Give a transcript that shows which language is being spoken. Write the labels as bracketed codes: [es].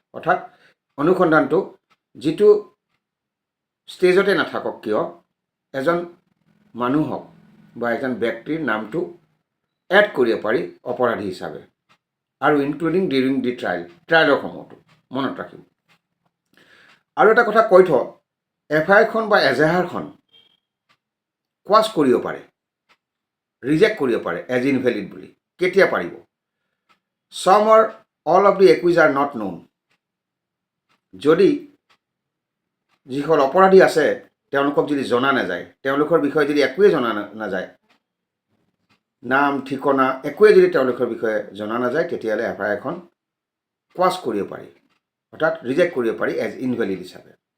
[as] অৰ্থাৎ অনুসন্ধানটো যিটো ষ্টেজতে নাথাকক কিয় এজন মানুহক বা এজন ব্যক্তিৰ নামটো এড কৰিব পাৰি অপৰাধী হিচাপে, আৰু [en] including during the [as] ট্ৰায়েলৰ সময়তো। মনত ৰাখিব। আৰু এটা কথা কৈ থওঁ, এফআইআৰখন বা এজাহাৰখন কোৱাছ কৰিব পাৰে, ৰিজেক্ট কৰিব পাৰে [en] as invalid [as] বুলি। কেতিয়া পাৰিব? [en] some or all of the accused are not known। [as] যদি যিসকল অপৰাধী আছে তেওঁলোকক যদি জনা নাযায়, তেওঁলোকৰ বিষয়ে যদি একোৱে জনা নাযায়, নাম ঠিকনা একোৱে যদি তেওঁলোকৰ বিষয়ে জনা নাযায়, তেতিয়াহ'লে এফআইআৰখন কোৱাছ কৰিব পাৰি, অৰ্থাৎ ৰিজেক্ট কৰিব পাৰি [en] as invalid [as] হিচাপে।